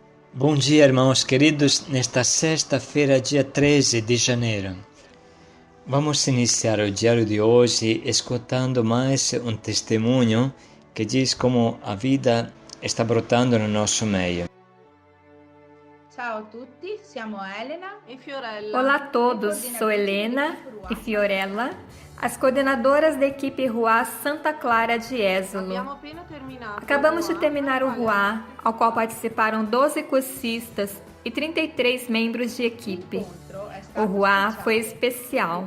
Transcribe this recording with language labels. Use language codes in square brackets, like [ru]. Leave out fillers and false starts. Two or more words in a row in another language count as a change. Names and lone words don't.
[pt] Bom dia, irmãos queridos, nesta sexta-feira, dia 13 de janeiro. Vamos iniciar o diário de hoje escutando mais um testemunho que diz como a vida está brotando no nosso meio. [it] Ciao a tutti, siamo Elena e Fiorella. [pt] Olá a todos, sou Helena e Fiorella, as coordenadoras da equipe Ruá Santa Clara de Jesolo. Acabamos de terminar o Ruá, ao qual participaram 12 cursistas e 33 membros de equipe. O Ruá foi especial.